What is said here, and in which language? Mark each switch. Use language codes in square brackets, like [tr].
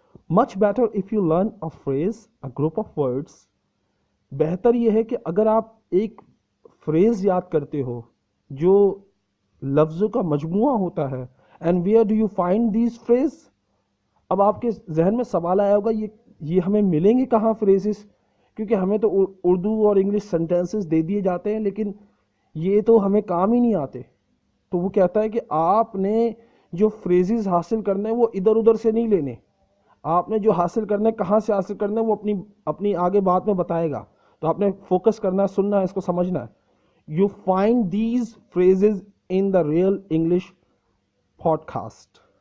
[en] Much better if you learn a phrase, a group of words. [ur] بہتر یہ ہے کہ اگر آپ ایک فریز یاد کرتے ہو جو لفظوں کا مجموعہ ہوتا ہے. [en] And where do you find these phrases? [ur] اب آپ کے ذہن میں سوال آیا ہوگا، یہ ہمیں ملیں گے کہاں فریزز؟ کیونکہ ہمیں تو اردو اور انگلش سینٹینسز دے دیے جاتے ہیں، لیکن یہ تو ہمیں کام ہی نہیں آتے. تو وہ کہتا ہے کہ آپ نے جو فریزز حاصل کرنے وہ ادھر ادھر سے نہیں لینے. آپ نے جو حاصل کرنا ہے، کہاں سے حاصل کرنا ہے، وہ اپنی آگے بات میں بتائے گا. تو آپ نے فوکس کرنا ہے، سننا ہے، اس کو سمجھنا ہے. [en] You find these phrases in the real English podcast.